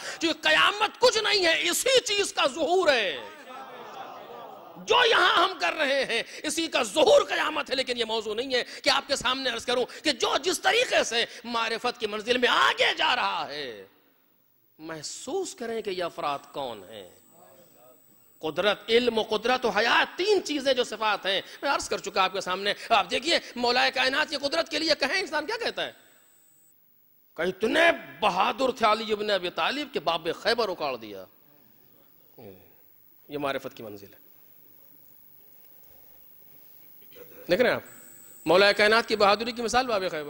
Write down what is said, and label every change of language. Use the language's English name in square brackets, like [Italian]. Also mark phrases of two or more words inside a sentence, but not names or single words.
[Urdu] جو قیامت کچھ نہیں ہے، اسی چیز کا ظہور ہے. جو یہاں ہم کر رہے ہیں اسی کا ظہور قیامت ہے. لیکن یہ موضوع نہیں ہے کہ آپ کے سامنے عرض کروں کہ جو جس طریقے سے معرفت کی منزل میں آگے جا رہا ہے، محسوس کریں کہ یہ افراد کون ہیں. قدرت، علم و قدرت و حیات، تین چیزیں جو صفات ہیں میں عرض کر چکا آپ کے سامنے. آپ دیکھیے مولا کائنات کی قدرت کے لیے کہیں انسان کیا کہتا ہے کہ اتنے بہادر تھے علی ابن ابی طالب کہ باب خیبر اکاڑ دیا. یہ معرفت کی منزل ہے. دیکھ رہے ہیں آپ مولا کائنات کی بہادری کی مثال باب خیبر.